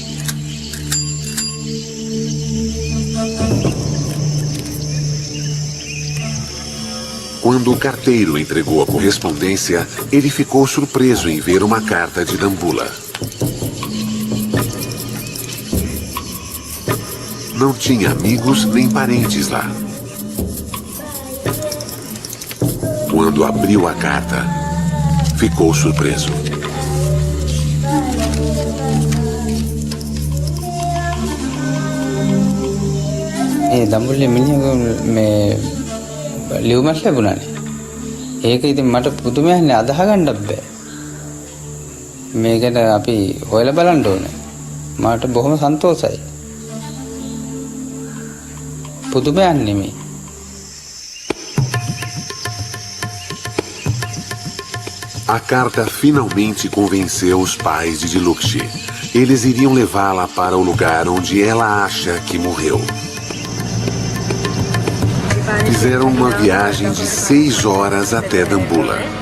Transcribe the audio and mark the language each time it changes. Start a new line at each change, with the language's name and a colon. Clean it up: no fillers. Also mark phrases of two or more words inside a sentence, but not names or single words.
Portuguese: Quando o carteiro entregou a correspondência, ele ficou surpreso em ver uma carta de Dambulla. Não tinha amigos nem parentes lá. Quando abriu a carta, ficou surpreso.
Sinhala: දම්බුල්ලේ මිනිහා මේ ලියුමක් ලැබුණානේ. ඒක ඉතින් මට පුදුමයක්නේ අදහ ගන්නත් බෑ. මේකට අපි හොයලා බලන්න ඕනේ. මට බොහොම සන්තෝෂයි. පුදුමයක් නෙමෙයි.
Portuguese: A carta finalmente convenceu os pais de Dilukshi. Eles iriam levá-la para o lugar onde ela acha que morreu. Fizeram uma viagem de 6 horas até Dambulla.